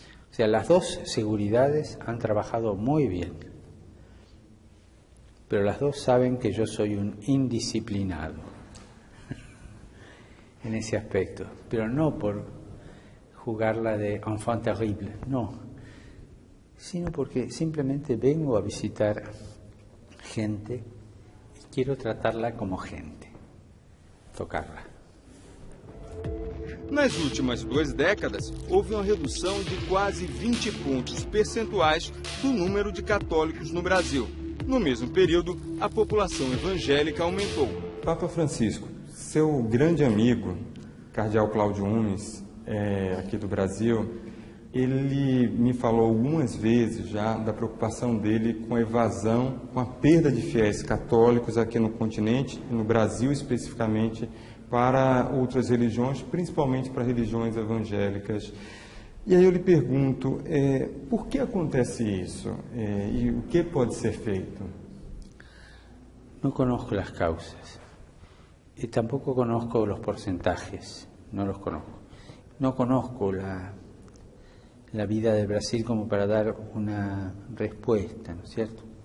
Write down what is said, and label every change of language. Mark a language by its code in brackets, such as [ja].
[es] O sea, las dos seguridades han trabajado muy bien, pero las dos saben que yo soy un indisciplinado en ese aspecto, pero no por jugarla de enfant terrible, no, sino porque simplemente vengo a visitar gente y quiero tratarla como gente, tocarla. [pt] Nas últimas 2 décadas, houve uma redução de quase 20 pontos percentuais do número de católicos no Brasil. No mesmo período, a população evangélica aumentou. Papa Francisco, seu grande amigo, cardeal Cláudio Umes, aqui do Brasil, ele me falou algumas vezes já da preocupação dele com a evasão, com a perda de fiéis católicos aqui no continente, no Brasil especificamente, para outras religiões, principalmente para religiões evangélicas. E aí eu lhe pergunto, por que acontece isso? E o que pode ser feito? [es] No conozco las causas y tampoco conozco los porcentajes, no los conozco. No conozco la vida de Brasil como para dar una respuesta, ¿no es cierto?